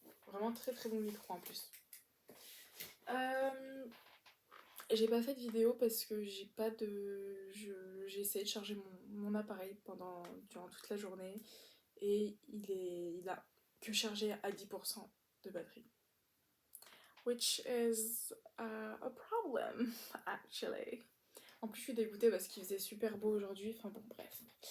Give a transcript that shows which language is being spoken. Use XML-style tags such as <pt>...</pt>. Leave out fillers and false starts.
<fr>Vraiment très très bon micro en plus. Euh, j'ai pas fait de vidéo parce que j'ai pas de... J'ai essayé de charger mon appareil durant toute la journée et il a que chargé à 10% de batterie.</fr> <en>Which is a problem, actually.</en> <fr>En plus, je suis dégoûtée parce qu'il faisait super beau aujourd'hui. Enfin bon, bref.</fr>